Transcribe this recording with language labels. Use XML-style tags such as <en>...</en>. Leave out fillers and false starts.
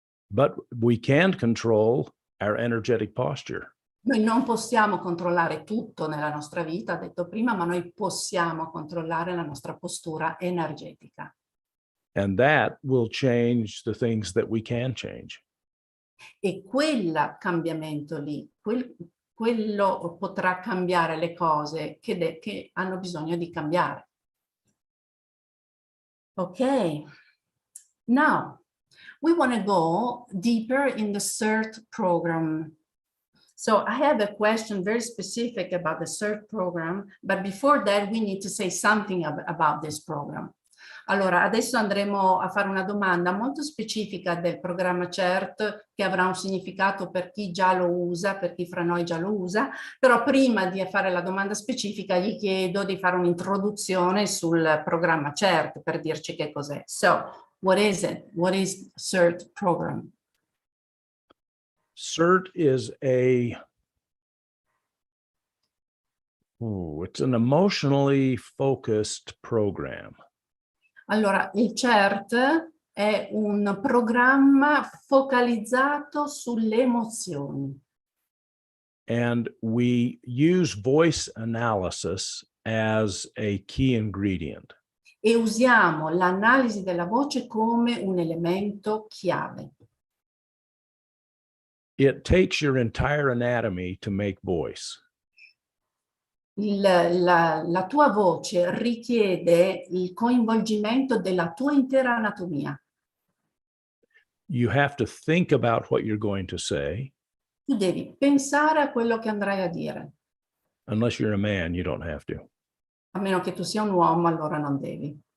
<en>But we can control our energetic posture.</en> <it>Noi non possiamo controllare tutto nella nostra vita, detto prima, ma noi possiamo controllare la nostra postura energetica.</it> <en>And that will change the things that we can change.</en> <it>E quel cambiamento lì, quello potrà cambiare le cose che hanno bisogno di cambiare.</it> <en>Ok, now we want to go deeper in the CERT program. So I have a question very specific about the CERT program, but before that we need to say something about this program.</en> <it>Allora, adesso andremo a fare una domanda molto specifica del programma CERT, che avrà un significato per chi già lo usa, per chi fra noi già lo usa, però prima di fare la domanda specifica gli chiedo di fare un'introduzione sul programma CERT per dirci che cos'è.</it> <en>So, what is it? What is CERT program? CERT is it's an emotionally focused program.</en> <it>Allora, il CERT è un programma focalizzato sulle emozioni.</it> <en>And we use voice analysis as a key ingredient.</en> <it>E usiamo l'analisi della voce come un elemento chiave.</it> <en>It takes your entire anatomy to make voice.</en> <it>La tua voce richiede il coinvolgimento della tua intera anatomia.</it> <en>You have to think about what you're going to say.</en> <it>Tu devi pensare a quello che andrai a dire.</it> <en>Unless you're a man, you don't have to.</en> <it>A meno che tu sia un uomo, allora non devi.</it>